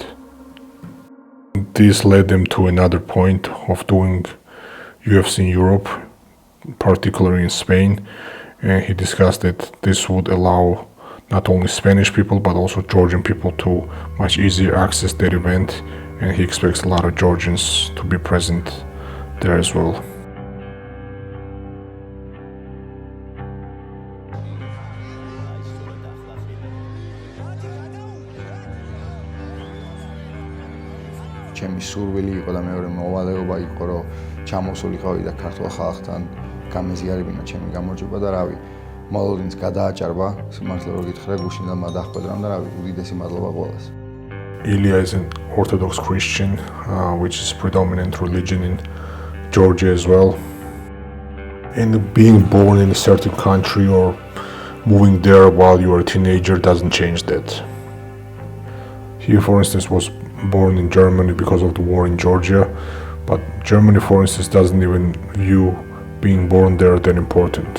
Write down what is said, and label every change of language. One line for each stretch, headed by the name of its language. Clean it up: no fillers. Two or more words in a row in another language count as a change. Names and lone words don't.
English: This led them to another point of doing UFC in Europe, particularly in Spain, and he discussed that this would allow not only Spanish people but also Georgian people to much easier access that event, and he expects a lot of Georgians to be present there as well.
Georgian: ჩემი სურვილი იყო და მეორე მოვალეობა იყო, რომ ჩამოსულიყავი და ქართულ ხალხთან გამეზიარებინა ჩემი გამარჯვება და რავი, მოლოდინს გადააჭარბა, სიმართლე რო გითხრა, გუშინდელმა დახვედრამ და რავი, უდიდესი მადლობა ყველას.
English: Ilia is an Orthodox Christian, which is predominant religion in Georgia as well. And being born in a certain country or moving there while you are a teenager doesn't change that. He, for instance, was born in Germany because of the war in Georgia, but Germany, for instance, doesn't even view being born there that important.